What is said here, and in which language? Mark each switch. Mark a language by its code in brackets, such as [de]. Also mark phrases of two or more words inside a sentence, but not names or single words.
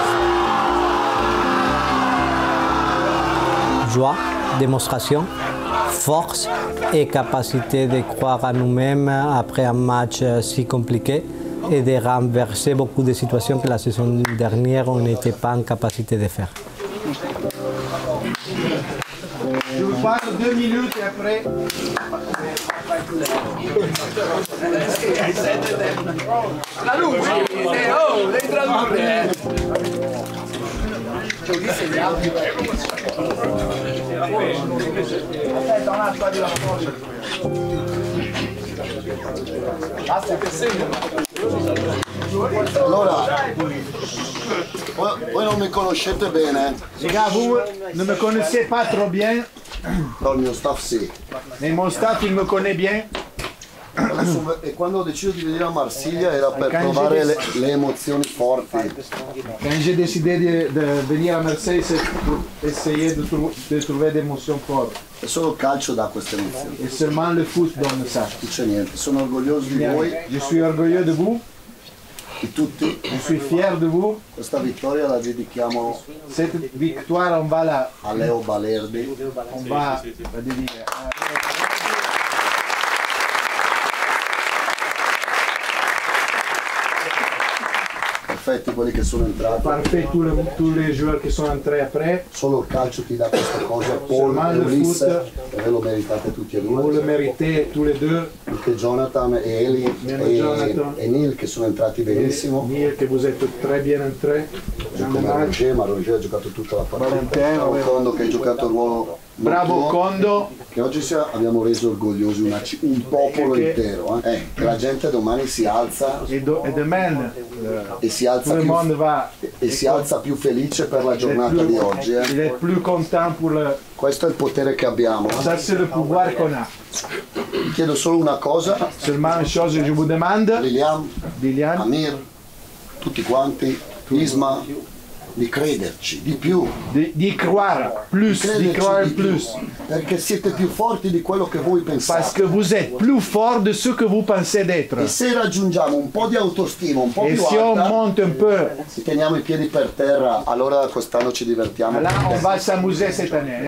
[fr] Joie, démonstration, force et capacité de croire à nous-mêmes après un match si compliqué et de renverser beaucoup de situations que la saison dernière on n'était pas en capacité de faire. Je vous parle 2 minutes et après. [it] La luce! Oh, devi tradurre! Aspetta un attimo di Allora, voi non mi conoscete bene. Raga, [fr] vous ne me connaissez pas trop bien. [it] No, il mio staff sì. [fr] Mais mon staff, il me connaît bien. [it] E quando ho deciso di venire a Marsiglia era per provare le emozioni forti. [fr] Quand j'ai décidé de venir à Marseille, c'est pour essayer de trouver des émotions fortes. [it] E solo il calcio dà queste emozioni. [fr] Et seulement le foot donne ça. [it] Non c'è niente, sono orgoglioso di voi. [fr] Je suis orgueilleux de vous. [it] Di tutti. [fr] Je suis fier de vous. [it] Questa vittoria la dedichiamo [fr] Cette victoire, on va [it] a Leo Balerdi. [fr] On va la dédier. [it] Perfetti quelli che sono entrati. [fr] Parfait tous les joueurs qui sont entrés après. [it] Solo il calcio ti dà questa cosa. Paul e Ulisse, e ve lo meritate tutti e due. [fr] Vous le méritez tous les deux. [it] Anche Jonathan e Eli e Neil che sono entrati benissimo. [fr] Neil che vous êtes très bien entrés. [it] Ma Roger ha giocato tutta la partita. Kondo che ha giocato il ruolo. Bravo Kondo. Che oggi abbiamo reso orgogliosi un popolo intero. Che la gente domani si alza e si alza più felice per la giornata di oggi. [fr] Il est plus content pour le... [it] Questo è il potere che abbiamo. [fr] Ça c'est le pouvoir qu'on a. [it] Vi chiedo solo una cosa. [fr] Seulement une chose je vous demande. [it] Lilian, Amir, tutti quanti, Isma, di crederci di più, [fr] di croire plus, di croire plus, [it] perché siete più forti di quello che voi pensate. [fr] Parce que vous êtes plus fort de ce que vous pensez d'être. [it] E se raggiungiamo un po' di autostima, un po' più alta, si [fr] on monte un peu, [it] se teniamo i piedi per terra, allora quest'anno ci divertiamo. [fr] Là on va s'amuser cette année.